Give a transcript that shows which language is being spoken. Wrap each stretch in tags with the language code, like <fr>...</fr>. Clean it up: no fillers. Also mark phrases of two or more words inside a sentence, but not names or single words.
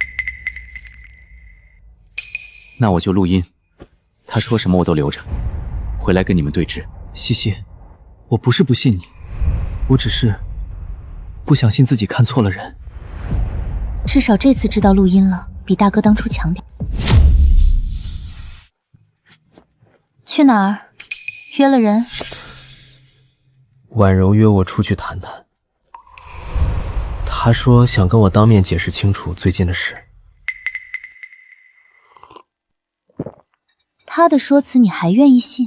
<zh>那我就錄音，他說什麼我都留着，回來跟你們對峙。西西，我不是不信你，我只是不想信自己看錯了人。至少這次知道錄音了，比大哥當初強點。去哪兒？約了人？婉柔約我出去談談，她說想跟我當面解釋清楚最近的事。他的說辭你還願意信？</zh>